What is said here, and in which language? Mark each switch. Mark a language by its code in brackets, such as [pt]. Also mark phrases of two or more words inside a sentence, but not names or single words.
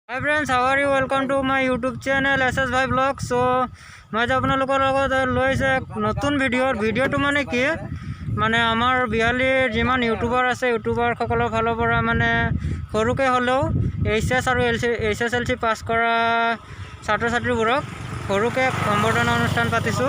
[en] Hi friends, how are you? Welcome to my YouTube channel SS भाई ब्लॉग। [hi] सो मैं [as] আপোনালোকৰ লগত লৈ আহিছোঁ এক নতুন ভিডিঅ'টো মানে কি মানে আমাৰ বিহালীৰ যিমান ইউটিউবাৰ আছে ইউটিউবাৰসকলৰ ফালৰ পৰা মানে সৰুকৈ হ'লেও HS আৰু SSLC পাছ কৰা ছাত্ৰ ছাত্ৰীবোৰক সৰুকৈ সম্বৰ্ধনা অনুষ্ঠান পাতিছোঁ।